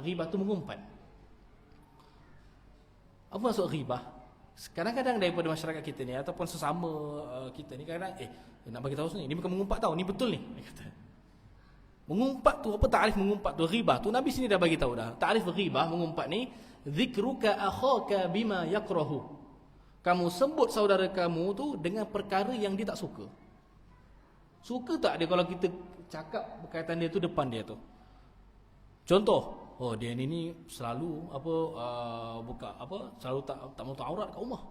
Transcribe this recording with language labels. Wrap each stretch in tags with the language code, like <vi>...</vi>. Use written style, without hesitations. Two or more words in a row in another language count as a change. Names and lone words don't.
<ms>Ghibah tu mengumpat. Apa maksud ghibah? Kadang-kadang daripada masyarakat kita ni ataupun sesama kita ni kadang nak bagi tahu ni bukan mengumpat tahu, ni betul ni. Dia kata. Mengumpat tu apa ta'rif mengumpat tu? Ghibah tu Nabi sini dah bagi tahu dah. Ta'rif ghibah mengumpat ni,</ms> <ar>ذكرك أخاك بما يكره.</ar> <ms>Kamu sebut saudara kamu tu dengan perkara yang dia tak suka. Suka tak dia kalau kita cakap berkaitan dia tu depan dia tu? Contoh, dia ni selalu selalu tak mau aurat kat rumah.</ms>